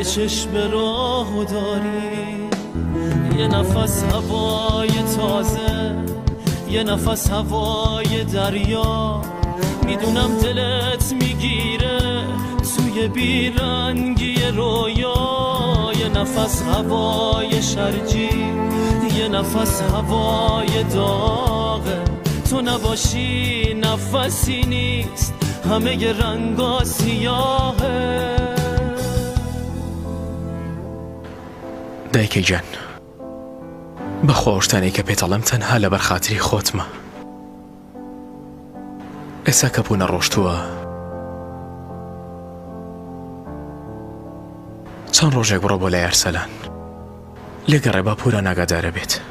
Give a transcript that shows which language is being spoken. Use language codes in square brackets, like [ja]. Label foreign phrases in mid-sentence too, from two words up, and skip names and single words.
[fa] چشم راهو داری یه نفس هوای تازه یه نفس هوای دریا میدونم دلت میگیره توی بیرنگی رویا یه نفس هوای شرجی یه نفس هوای داغه تو نباشی نفسی نیست همه ی رنگا سیاهه [ckb] دایکی جان بە خۆشتانەی کە پێتەڵم تەنها لەبەر خاتری خۆتمە ئێستا کە بوونە ڕۆشتووە چەند ڕۆژێک بڕۆ بۆ لای ئەرسەلان لێگەڕێ با پورە ناگادارە بێت